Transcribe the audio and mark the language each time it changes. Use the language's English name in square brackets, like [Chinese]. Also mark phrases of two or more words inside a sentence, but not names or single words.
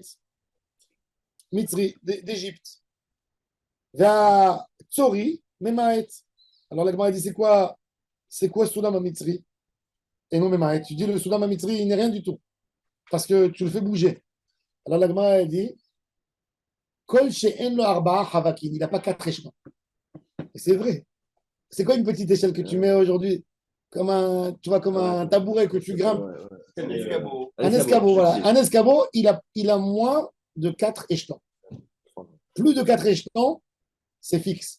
[French] Mitzri, d'Égypte. Vers Tsori, Memaret. Alors la Gemara dit, c'est quoi [Hebrew] סולמא מצרי [French] et non Memaret? Tu dis le [Hebrew] סולמא מצרי, [French] il n'est rien du tout. Parce que tu le fais bouger. Alors la Gemara dit, [Hebrew] כל שאין לו ארבעה חווקים. [French] Il n'a pas 4 échelons. Et c'est vrai. C'est quoi une petite échelle que tu mets aujourd'hui? Comme un tabouret que tu grimpes. C'est un escabeau. Un escabeau, voilà. Un escabeau, il a moins de 4 échelons. Plus de 4 échelons, c'est fixe.